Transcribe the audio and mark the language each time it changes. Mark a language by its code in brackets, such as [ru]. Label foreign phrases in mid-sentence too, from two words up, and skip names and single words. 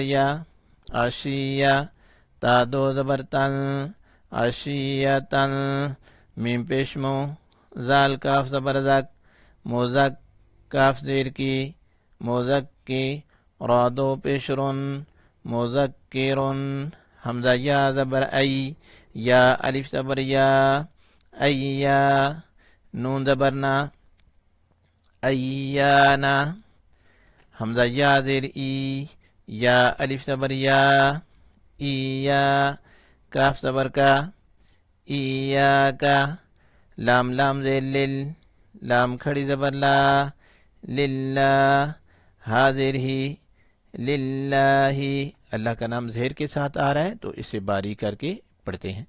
[ur] یا، عشیہ، تا دو زبر تن، عشیتن، میم پیش مو، زال کاف زبر زک، مزک، کاف زیر کی، مزکی، را دو پیش رن، مذکرن، حمزہ یا زبر ای، یا الف زبر یا، ایا، نون زبر نا، ایانا، حمزہ یا زیر ای، یا الف زبر یا، ایا، کاف زبر کا، ایاکا، لام لام زیر لل، لام کھڑی زبر لا، للہ، ہا زیر ہی، للہ، اللہ کا نام زہر کے ساتھ آ رہا ہے تو اسے باریک کر کے پڑھتے ہیں.